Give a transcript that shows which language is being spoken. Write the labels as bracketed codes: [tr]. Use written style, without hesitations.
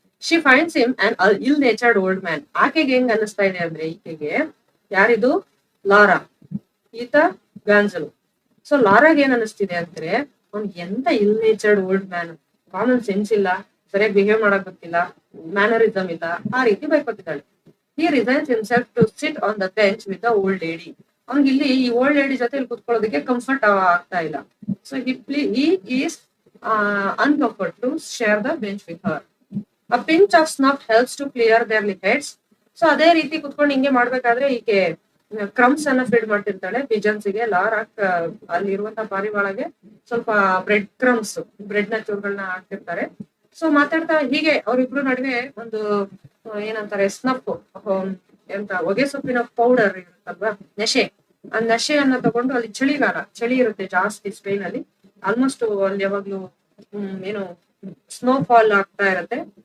[en] She finds him and ill natured old man. [kn] ಆಕೆಗೆ ಹೆಂಗ್ ಅನಿಸ್ತಾ ಇದೆ ಅಂದ್ರೆ, ಈಕೆಗೆ ಯಾರಿದು? ಲಾರಾ, ಈತ ಗಾನ್ಸಲೋ. ಸೊ ಲಾರಾಗೆ ಏನ್ ಅನಿಸ್ತಿದೆ ಅಂದ್ರೆ, ಅವ್ನ್ ಎಂತ [en] ill natured old man, [kn] common sense ಇಲ್ಲ, ಸರಿಯಾಗಿ ಬಿಹೇವ್ ಮಾಡಕ್ ಗೊತ್ತಿಲ್ಲ, ಮ್ಯಾನರಿಸಮ್ ಇಲ್ಲ, ಆ ರೀತಿ ಬೈಕೊತಿದ್ದಾಳೆ. [en] He resigns himself to sit on the bench with the old lady. [kn] ಅವ್ನಿಗೆ ಇಲ್ಲಿ ಈ ಓಲ್ಡ್ ಲೇಡಿ ಜೊತೆ ಇಲ್ಲಿ ಕುತ್ಕೊಳ್ಳೋದಕ್ಕೆ ಕಂಫರ್ಟ್ ಆಗ್ತಾ ಇಲ್ಲ. [en] So he is uncomfortable to share the bench with her. A pinch of snuff helps to clear their heads. [kn] So ಅದೇ ರೀತಿ ಕುತ್ಕೊಂಡು ಹಿಂಗೆ ಮಾಡ್ಬೇಕಾದ್ರೆ ಈಕೆ ಕ್ರಮ್ಸ್ ಅನ್ನ ಫೀಡ್ ಮಾಡ್ತಿರ್ತಾಳೆ ಪಿಜನ್ಸ್ ಗೆ. ಲಾರಾ ಅಲ್ಲಿರುವಂತಹ ಪಾರಿವಾಳಗೆ ಸ್ವಲ್ಪ ಬ್ರೆಡ್ ನ ಚೂರುಗಳನ್ನ ಹಾಕ್ತಿರ್ತಾರೆ. ಸೊ ಮಾತಾಡ್ತಾ ಹೀಗೆ ಅವರಿಬ್ರು ನಡುವೆ ಒಂದು ಏನಂತಾರೆ, ಸ್ನಫ್, ಎಂತ ಹೊಗೆ ಸೊಪ್ಪಿನ ಪೌಡರ್ ಇರುತ್ತಲ್ವಾ, ನಶೆ, ಆ ನಶೆಯನ್ನ ತಗೊಂಡು, ಅಲ್ಲಿ ಚಳಿ ಇರುತ್ತೆ ಜಾಸ್ತಿ ಸ್ಪೇನ್ ಅಲ್ಲಿ, ಆಲ್ಮೋಸ್ಟ್ ಅಲ್ಲಿ ಯಾವಾಗ್ಲೂ ಏನು ಸ್ನೋ ಫಾಲ್ ಆಗ್ತಾ ಇರತ್ತೆ.